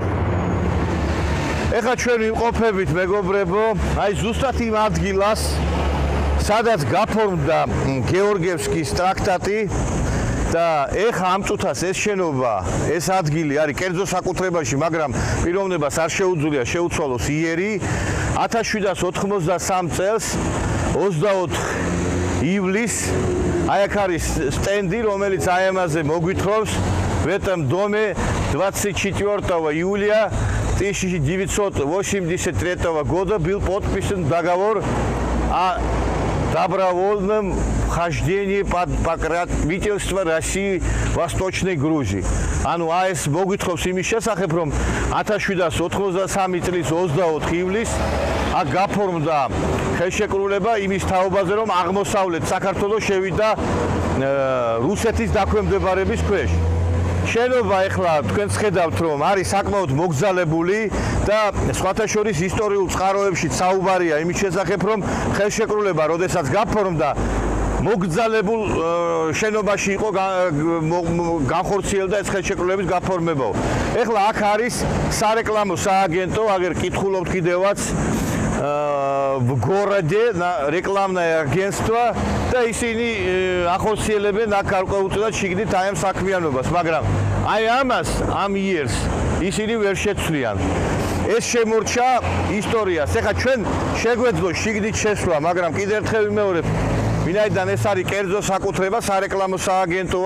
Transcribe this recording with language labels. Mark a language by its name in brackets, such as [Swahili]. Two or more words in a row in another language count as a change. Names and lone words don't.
[Georgian] ეხლა ჩვენ ვიმყოფებით, მეგობრებო, აი ზუსტად იმ ადგილას, სადაც გაფორმდა გეორგიევსკის ტრაქტატი და ეხლა ამ წუთას ეს შენობა, ეს ადგილი არის კერძო საკუთრებაში, მაგრამ პიროვნებას არ შეუძლია შეუცვალოს იერი 1793 წელს 24 ივლისს აი აქ არის სტენდი, რომელიც აი ამაზე მოგვითხრობს [Russian] в этом доме 24 июля 1983 года был подписан договор о добровольном вхождении под покровительство России Восточной Грузии. [Georgian] ანუ ეს მოგვითხრობს იმის შესახებ, რომ 1793 წლის 24 ივლისს აქ გაფორმდა ხელშეკრულება იმის თაობაზე, რომ აღმოსავლეთ საქართველოს შევიდა რუსეთის დაქვემდებარების ქვეშ. შენობა ეხლა თქვენს ხედავთ, რომ არის საკმაოდ მოგზალებული და სხვათა შორის ისტორიულ წყაროებში საუბარია იმის შესახებ, რომ ხელშეკრულება, როდესაც გაფორმდა, მოგზალებულ შენობაში იყო განხორციელდა ეს ხელშეკრულების გაფორმება. ეხლა აქ არის სარეკლამო სააგენტო, აგერ კითხულობთ კიდევაც [Russian] в городе рекламное агентство [Georgian] და ისინი ახორციელებენ აქ გარკვეულწილად შიგნით აი ამ საქმიანობას, მაგრამ აი ამას ამ იერს ისინი ვერ შეცვლიან. ეს შემორჩა ისტორიას. ეხლა ჩვენ შეგვეძლო შიგნით შესვლა, მაგრამ კიდევ ერთხელ ვიმეორებ, ვინაიდან ეს არის კერძო საკუთრება, სარეკლამო სააგენტოა.